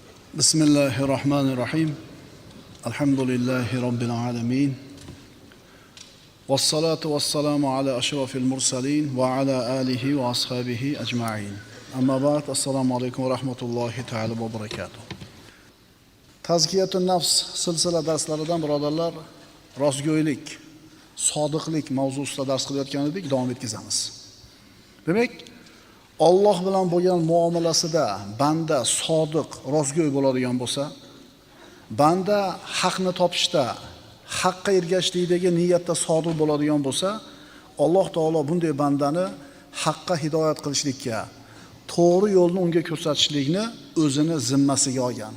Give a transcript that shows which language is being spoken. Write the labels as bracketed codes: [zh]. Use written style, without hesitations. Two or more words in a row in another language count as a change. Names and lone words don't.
[ar] بسم الله الرحمن الرحيم. الحمد لله رب العالمين. والصلاة والسلام على أشرف المرسلين وعلى آله وأصحابه أجمعين. أما بعد, السلام عليكم ورحمة الله تعالى وبركاته. تزكية النفس [uz] silsila darslaridan birodarlar, rostgo'ylik, sodiqlik mavzusida dars qilayotgan edik, davom etkazamiz. Demak, Alloh bilan bo'lgan muomalasida banda sodiq, rostgo'y bo'ladigan bo'lsa, banda haqni topishda, haqqa ergashishlikdagi niyatda sodiq bo'ladigan bo'lsa, Alloh taolo bunday bandani haqqa hidoyat qilishlikka, to'g'ri yo'lni unga ko'rsatishlikni o'zini zimmasiga olgan.